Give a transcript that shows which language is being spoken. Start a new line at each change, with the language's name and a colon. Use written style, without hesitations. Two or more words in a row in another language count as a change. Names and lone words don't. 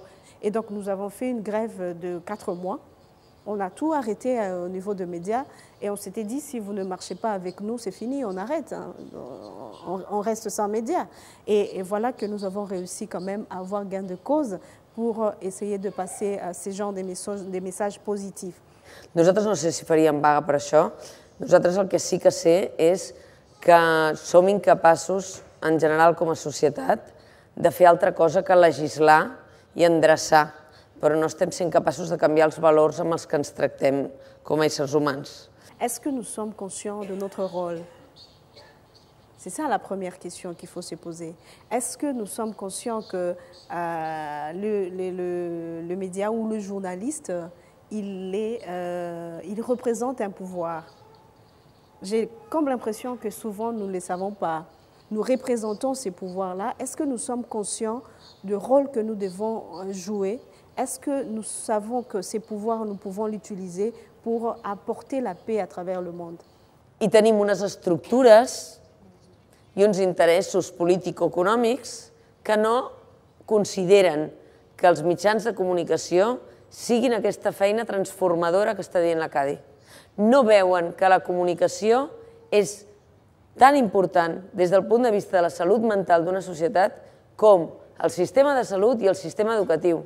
French: Et donc nous avons fait une grève de 4 mois. On a tout arrêté au niveau des médias et on s'était dit, si vous ne marchez pas avec nous, c'est fini, on arrête, hein. On reste sans médias. Et voilà que nous avons réussi quand même à avoir gain de cause pour essayer de passer ces genres de messages positifs.
Catalan: Nosaltres no sé si faríem vaga per això. Nosaltres el que sí que sé és que som incapaços, en general com a societat, de fer altra cosa que legislar i endreçar, però no estem sent capaços de canviar els valors amb els que ens tractem com a éssers humans.
French: Est-ce que nous sommes conscients de notre rôle? C'est ça la première question qu'il faut se poser. Est-ce que nous sommes conscients que le média ou le journaliste, il représente un pouvoir? J'ai comme l'impression que souvent nous ne le savons pas. Nous représentons ces pouvoirs-là. Est-ce que nous sommes conscients du rôle que nous devons jouer? Est-ce que nous savons que ces pouvoirs, nous pouvons l'utiliser pour apporter la paix à travers le monde?
Catalan: I tenim unes estructures i uns interessos político-econòmics que no consideren que els mitjans de comunicació siguin aquesta feina transformadora que està dient la Cadi. No veuen que la comunicació és tan important des del punt de vista de la salut mental d'una societat com el sistema de salut i el sistema educatiu.